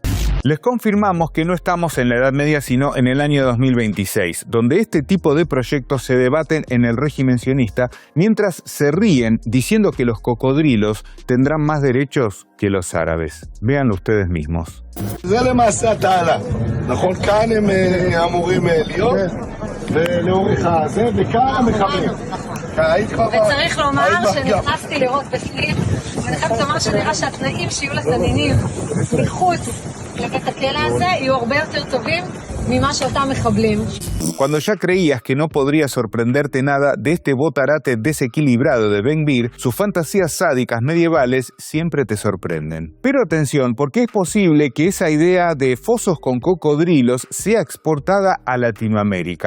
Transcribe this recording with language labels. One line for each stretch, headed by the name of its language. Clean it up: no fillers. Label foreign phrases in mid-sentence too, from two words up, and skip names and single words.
Spanish: Les confirmamos que no estamos en la Edad Media sino en el año 2026, donde este tipo de proyectos se debaten en el régimen sionista mientras se ríen diciendo que los cocodrilos tendrán más derechos que los árabes. Véanlo ustedes mismos.
Hebrew: וצריך לומר שנכנסתי לראות בפנים ואני חייבת לומר שנראה שהתנאים שיהיו לתנינים מחוץ לבית הכלא הזה יהיו הרבה יותר טובים ממה שאותם מחבלים.
Spanish: Cuando ya creías que no podría sorprenderte nada de este botarate desequilibrado de Ben-Gvir, sus fantasías sádicas medievales siempre te sorprenden. Pero atención, porque es posible que esa idea de fosos con cocodrilos sea exportada a Latinoamérica.